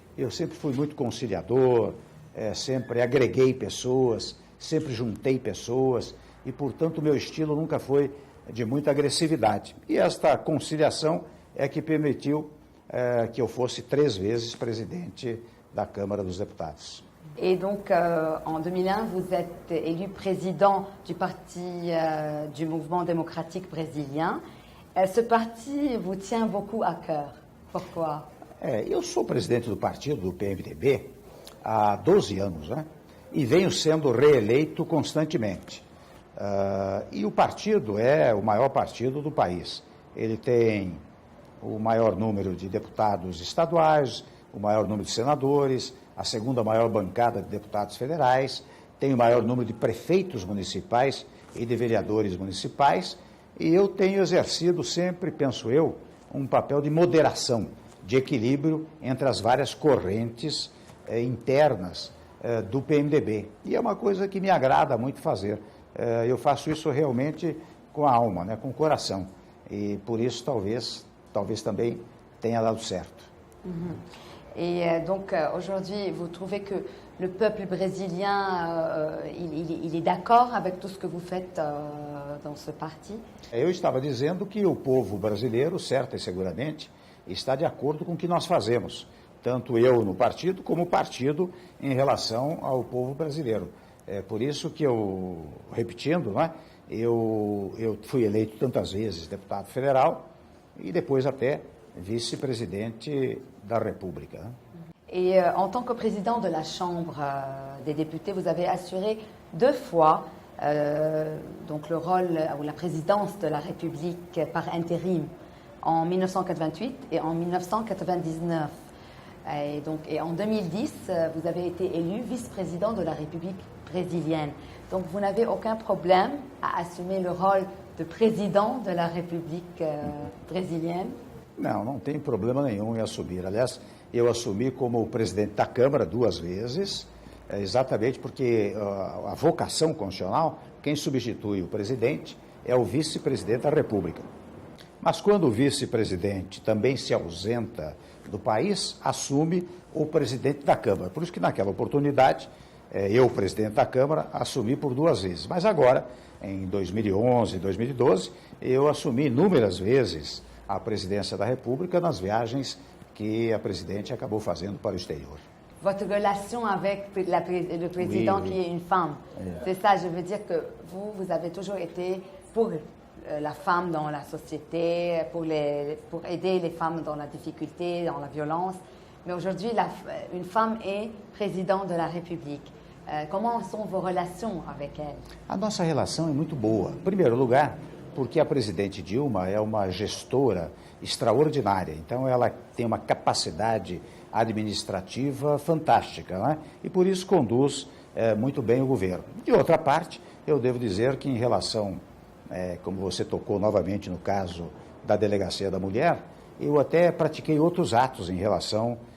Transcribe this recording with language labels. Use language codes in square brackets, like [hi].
[pt] Eu sempre fui muito conciliador, sempre agreguei pessoas, sempre juntei pessoas e, portanto, o meu estilo nunca foi de muita agressividade. E esta conciliação é que permitiu que eu fosse 3 vezes presidente da Câmara dos Deputados. [fr] Et donc, en 2001, vous êtes élu président du parti du mouvement démocratique brésilien. Ce parti vous tient beaucoup à cœur. Pourquoi? [pt] Eu sou presidente do partido do PMDB há 12 anos, né? E venho sendo reeleito constantemente. E o partido é o maior partido do país. Ele tem o maior número de deputados estaduais, o maior número de senadores, a segunda maior bancada de deputados federais, tem o maior número de prefeitos municipais e de vereadores municipais, e eu tenho exercido sempre, penso eu, um papel de moderação, de equilíbrio entre as várias correntes internas do PMDB. E é uma coisa que me agrada muito fazer. Eu faço isso realmente com a alma, né, com o coração, e por isso talvez também tenha dado certo. [fr] Et donc aujourd'hui, vous trouvez que le peuple brésilien, il est d'accord avec tout ce que vous faites dans ce parti? [pt] Eu estava dizendo que o povo brasileiro, certo e seguramente, está de acordo com o que nós fazemos, tanto eu no partido como o partido em relação ao povo brasileiro. É por isso que eu, repetindo, né, eu fui eleito tantas vezes deputado federal e depois até vice-presidente da República. Et en tant que président de la Chambre des députés, vous avez assuré 2 fois donc le rôle ou la présidence de la République par intérim en 1988 et en 1999. Et en 2010, vous avez été élu vice-président de la République brésilienne. Donc vous n'avez aucun problème à assumer le rôle de président de la République brésilienne? Não tem problema nenhum em assumir. Aliás, eu assumi como presidente da Câmara 2 vezes, exatamente porque a vocação constitucional, quem substitui o presidente é o vice-presidente da República. Mas quando o vice-presidente também se ausenta do país, assume o presidente da Câmara. Por isso que naquela oportunidade, eu, presidente da Câmara, assumi por 2 vezes. Mas agora, em 2011 e 2012, eu assumi inúmeras vezes a presidência da República nas viagens que a presidente acabou fazendo para o exterior. [fr] Votre relation avec le président Oui. qui est une femme, c'est ça, je veux dire que vous avez toujours été pour la femme dans la société, pour aider les femmes dans la difficulté, dans la violence. Mais aujourd'hui, une femme est présidente de la République. Comment sont vos relations avec elle? [pt] A nossa relação é muito boa. Em primeiro lugar, porque a presidente Dilma é uma gestora extraordinária. Então, ela tem uma capacidade administrativa fantástica, né? E por isso conduz muito bem o governo. De outra parte, eu devo dizer que em relação, como você tocou novamente no caso da Delegacia da Mulher, eu até pratiquei outros atos em relação